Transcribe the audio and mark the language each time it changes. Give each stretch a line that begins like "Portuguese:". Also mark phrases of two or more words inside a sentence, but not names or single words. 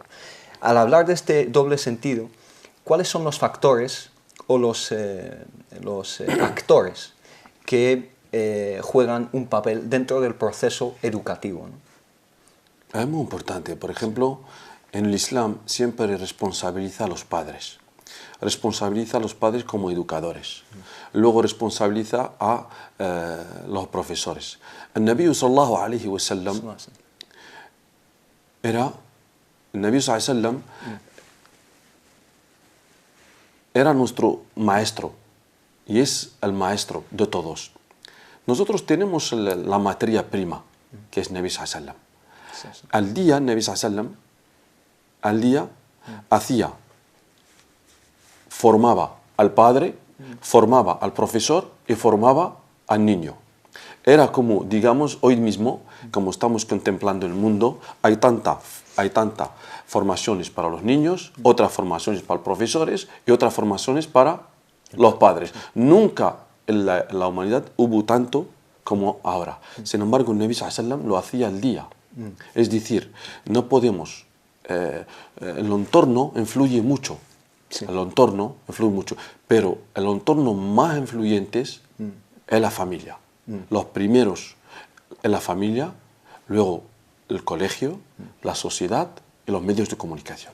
Spanish: Al hablar de este doble sentido, ¿cuáles son los factores o los actores que juegan un papel dentro del proceso educativo, ¿no? Es muy importante. Por ejemplo, en el Islam siempre responsabiliza a los padres. Responsabiliza a los padres como educadores. Luego responsabiliza a los profesores. El
Arabic: نبي صلى الله عليه وسلم
Spanish: era nuestro maestro y es el maestro de todos. Nosotros tenemos la materia prima, que es
Arabic: نبي صلى الله عليه وسلم.
Spanish: Al día,
Arabic: نبي صلى الله عليه وسلم,
Spanish: formaba al padre, formaba al profesor y formaba al niño. Era como, digamos, hoy mismo, como estamos contemplando el mundo, hay tanta formaciones para los niños, otras formaciones para los profesores y otras formaciones para los padres. Nunca en la humanidad hubo tanto como ahora. Sin embargo, el
Arabic: نبي صلى الله عليه وسلم
Spanish: lo hacía al día. Es decir, no podemos... el entorno influye mucho. Sí. El entorno influye mucho, pero el entorno más influyente es la familia. Los primeros en la familia, luego el colegio, la sociedad y los medios de comunicación.